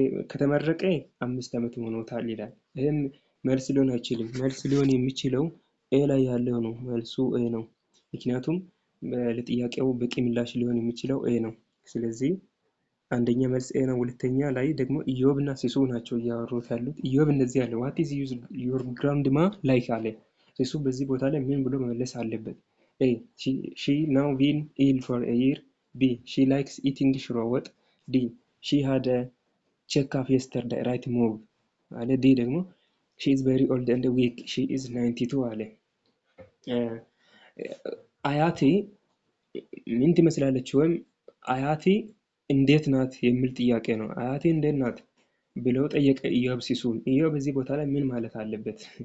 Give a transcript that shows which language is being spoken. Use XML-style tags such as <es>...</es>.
<am>ከተመረቀ 5 አመት ሆኖታል ይላል። ይሄም መልስ ሊሆን አይችልም። መልስ ሊሆን የሚችለው ኤ ላይ ያለው ነው። መልሱ ኤ ነው። ምክንያቱም ለጥያቄው በቂ ምላሽ ሊሆን የሚችለው ኤ ነው። ስለዚህ አንደኛ መልስ ኤ ነው። ሁለተኛ ላይ ደግሞ ኢዮብ እና ሲሱ ናቸው እያወሩት ያሉት። ኢዮብ እንደዚህ ያለ</am> <en>what is your grandma like</en> <am>አለ። ሲሱ በዚህ ቦታ ላይ ምን ብሎ መመለስ አለበት?</am> <en>ኤ she now been ill for a year. b she likes eating ሽሮ ወጥ. d she had a checkup yesterday right move</en> <am>አለ። ዲ ደግሞ</am> <en>she is very old and weak she is 92</en> <am>አለ። አያቴ ምን ትመስላለች ወይም አያቴ እንዴት ናት የሚል ጥያቄ ነው። አያቴ እንዴት ናት ብለው ጠየቀ ኢዮብ ሲሱን። ኢዮብ በዚህ ቦታ ላይ ምን ማለት አለበት?</am>